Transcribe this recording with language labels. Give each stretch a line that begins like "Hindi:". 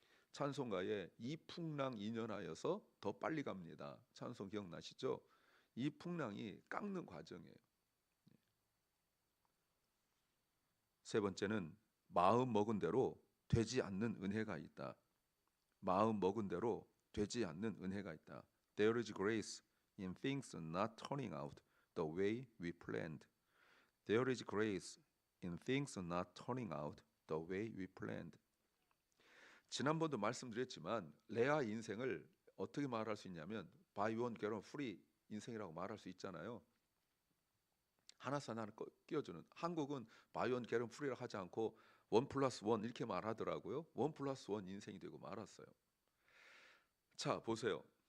Korean: 찬송가에 이 풍랑 인연하여서 더 빨리 갑니다. 찬송 기억나시죠? 이 풍랑이 깎는 과정이에요. 세 번째는 마음 먹은 대로 되지 않는 은혜가 있다. 마음 먹은 대로 되지 않는 은혜가 있다.
English: There is grace in things not turning out the way we planned. There is grace in things not turning out the way we planned.
Korean: 지난번도 말씀드렸지만 레아 인생을 어떻게 말할 수 있냐면
English: buy one get one free
Korean: 인생이라고 말할 수 있잖아요. 하나씩 하나 끼워주는. 한국은
English: buy one get one free
Korean: 라고 하지 않고 1+1 이렇게 말하더라고요. 1+1 인생이 되고 말았어요. 자 보세요.